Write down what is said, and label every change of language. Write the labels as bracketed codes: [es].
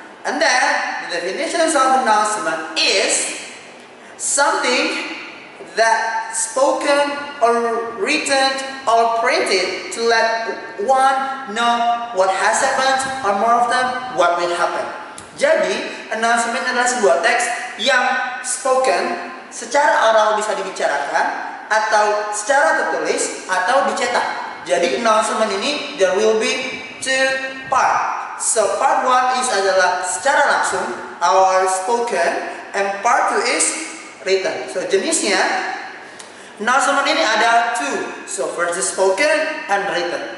[en] And then the definition of announcement is something that spoken or written or printed to let one know what has happened, or more of them, what will happen. [id] Jadi, announcement adalah sebuah teks yang spoken, secara oral bisa dibicarakan, atau secara tertulis, atau dicetak. Jadi, announcement ini, [en] there will be two parts. So, part 1 is [id] adalah secara langsung, [en] or spoken, and part 2 is written. [id] So, jenisnya, announcement ini ada two. [en] So, first is spoken and written.